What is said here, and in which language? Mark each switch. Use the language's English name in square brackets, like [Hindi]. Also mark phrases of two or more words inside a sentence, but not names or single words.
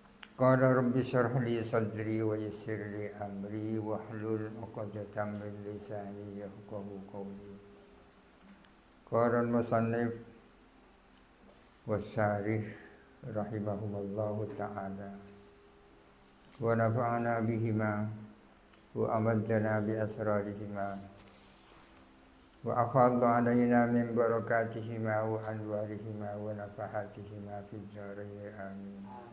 [Arabic] قال رب اشرح لي صدري ويسر لي أمري واحلل عقدة من لساني يفقهوا قولي. قال المصنف والشارح رحمهما الله تعالى ونفعنا بهما وأمدنا بأسرارهما وأفاض علينا من بركاتهما وأنوارهما ونفحاتهما في الدارين آمين.